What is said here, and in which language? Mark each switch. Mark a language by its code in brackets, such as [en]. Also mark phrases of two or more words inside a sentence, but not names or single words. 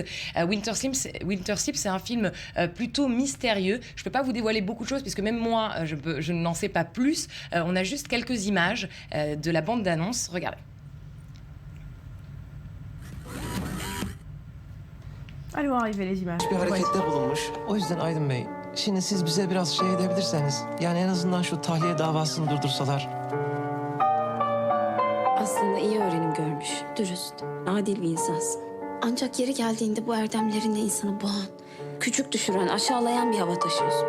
[fr] Winter Sleep, c'est un film plutôt mystérieux. Je ne peux pas vous dévoiler beaucoup de choses puisque même moi, je n'en sais pas plus. On a juste quelques images de la bande-d'annonce. Regardez. Allez voir arriver les images. [tr] Bir harekette bulunmuş. O yüzden Aydın Bey, şimdi siz bize biraz şey edebilirseniz, yani en azından şu tahliye davasını durdursalar. Aslında iyi öğrenim görmüş, dürüst, adil bir insansın. Ancak yeri geldiğinde bu erdemlerinle insanı boğan, küçük düşüren, aşağılayan bir hava taşıyorsun.